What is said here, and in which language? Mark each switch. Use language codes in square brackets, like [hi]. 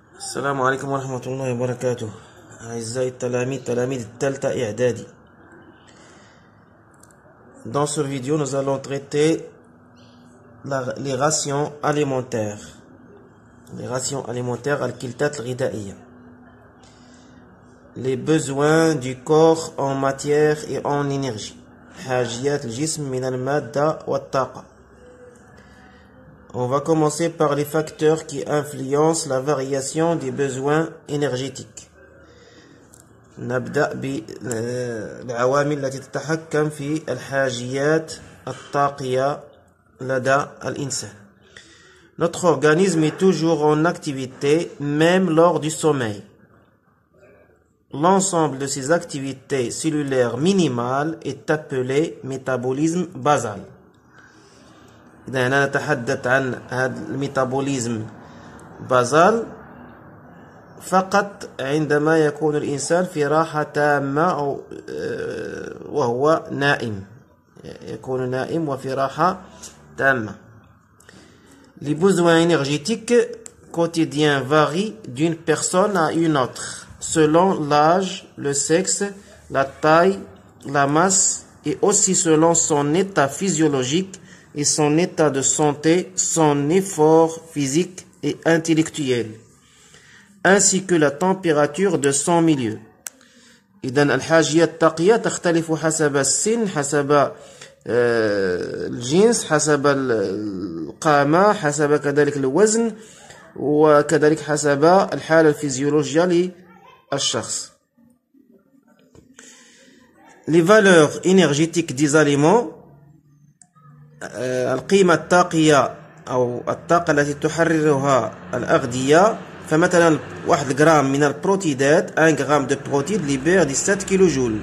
[ar] السلام عليكم ورحمة الله وبركاته. أعزائي التلاميذ تلاميذ الثالثة إعدادي. [fr] Dans cette vidéo, nous allons traiter les rations alimentaires. Les rations alimentaires [ar] al-kiltat al-ghidaiya. [fr] Les besoins du corps en matière et en énergie. [ar] حاجيات الجسم من المادة والطاقة. [fr] On va commencer par les facteurs qui influencent la variation des besoins énergétiques. [ar] نبدأ بالعوامل التي تتحكم في الحاجيات الطاقية لدى الإنسان. [fr] Notre organisme est toujours en activité, même lors du sommeil. L'ensemble de ces activités cellulaires minimales est appelé métabolisme basal. [ar] إذا هنا نتحدث عن هذا الميتابوليزم بازال فقط عندما يكون الإنسان في راحة تامة أو وهو نائم. يكون نائم وفي راحة تامة. [fr] Les besoins énergétiques quotidiens varient d'une personne à une autre selon l'âge, le sexe, la taille, la masse et aussi selon son état physiologique et son état de santé, son effort physique et intellectuel, ainsi que la température de son milieu. [ar] إذن الحاجيات الطاقية تختلف حسب السن، حسب الجنس، حسب القامة، حسب كذلك الوزن، وكذلك حسب الحالة الفيزيولوجية للشخص. [fr] Les valeurs énergétiques des aliments. [ar] القيمة الطاقية أو الطاقة التي تحررها الأغذية، فمثلا 1 غرام من البروتيدات 1 غرام [fr] de protéines [ar] libère 17 kJ.